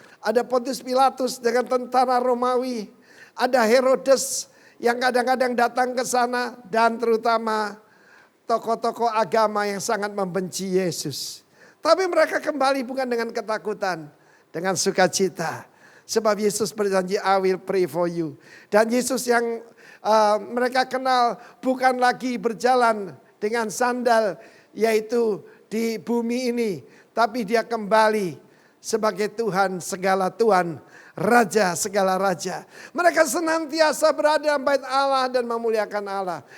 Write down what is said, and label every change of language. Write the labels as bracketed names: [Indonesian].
[Indonesian] Ada Pontius Pilatus dengan tentara Romawi. Ada Herodes yang kadang-kadang datang ke sana. Dan terutama tokoh-tokoh agama yang sangat membenci Yesus. Tapi mereka kembali bukan dengan ketakutan. Dengan sukacita. Sebab Yesus berjanji, [English] I will pray for you. [Indonesian] Dan Yesus yang mereka kenal bukan lagi berjalan dengan sandal yaitu di bumi ini. Tapi dia kembali sebagai Tuhan segala Tuhan, Raja segala Raja. Mereka senantiasa berada dalam bait Allah dan memuliakan Allah.